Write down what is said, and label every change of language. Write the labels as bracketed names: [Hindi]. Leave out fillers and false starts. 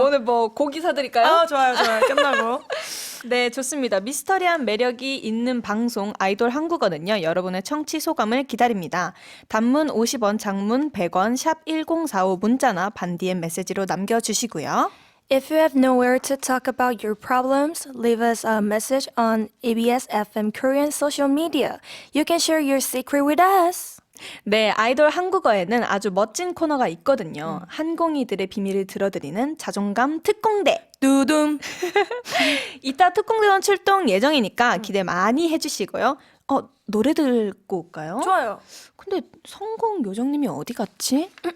[Korean] 오늘 뭐 고기 사드릴까요? 좋아요. 끝나고. 네, 좋습니다. 미스터리한 매력이 있는 방송 아이돌 한국어는요. 여러분의 청취 소감을 기다립니다. 단문 50원, 장문 100원, 샵 1045 문자나 반디엠 메시지로 남겨주시고요. [English] If you have nowhere to talk about your problems, leave us a message on ABS FM Korean social media. You can share your secret with us. [Korean] 네, 아이돌 한국어에는 아주 멋진 코너가 있거든요. 한공이들의 비밀을 들어드리는 자존감 특공대. 두둠. 이따 특공대원 출동 예정이니까 기대 많이 해주시고요. 노래 듣고 올까요? 좋아요. 근데 성공 요정님이 어디 갔지?